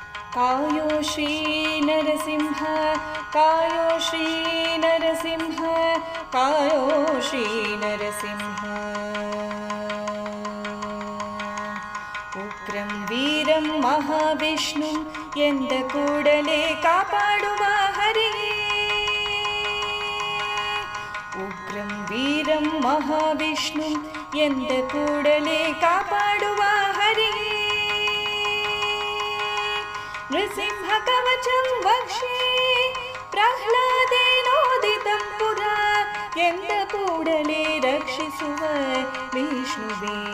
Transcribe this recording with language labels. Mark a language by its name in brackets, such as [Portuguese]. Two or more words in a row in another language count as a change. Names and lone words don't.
[Sanskrit] कायो श्री नरसिंह कायो श्री नरसिंह कायो श्री नरसिंह उग्रं वीरं महाविष्णु [Kannada] ಎಂದ ಕೂಡಲೇ ಕಾಪಾಡುವ ಹರಿಯೇ [Sanskrit] ಉಗ್ರಂ ವೀರಂ ಮಹಾವಿಷ್ಣು [Kannada] ಎಂದ ಕೂಡಲೇ ಕಾಪಾಡುವ ಹರಿಯೇ [Sanskrit] ನೃಸಿಂಹ ಕವಚಂ ವಕ್ಷೇ ಪ್ರಹ್ಲಾದೇನೋದಿತಂ ಪುರ [Kannada] ಎಂದ ಕೂಡಲೇ ರಕ್ಷಿಸುವ ವಿಷ್ಣುವೇ